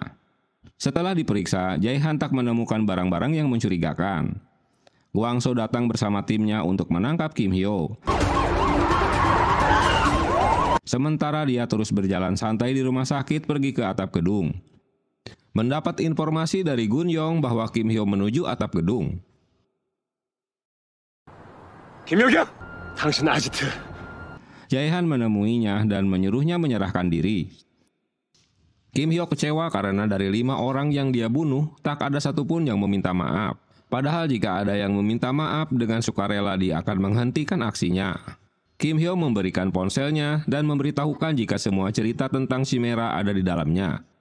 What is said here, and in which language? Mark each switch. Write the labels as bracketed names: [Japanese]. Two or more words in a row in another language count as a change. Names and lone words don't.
[Indonesian] Setelah diperiksa, Jae-han tak menemukan barang-barang yang mencurigakan. Guangzhou datang bersama timnya untuk menangkap Kim Hyo. Sementara dia terus berjalan santai di rumah sakit pergi ke atap gedung. Mendapat informasi dari Gun Yong bahwa Kim Hyo menuju atap gedung. [Korean] 김혁영, 당신 아지트. [Indonesian] Jae-han menemuinya dan menyuruhnya menyerahkan diri. Kim Hyo kecewa karena dari 5 orang yang dia bunuh, tak ada satupun yang meminta maaf. Padahal jika ada yang meminta maaf, dengan sukarela dia akan menghentikan aksinya. Kim Hyo memberikan ponselnya dan memberitahukan jika semua cerita tentang Chimera ada di dalamnya.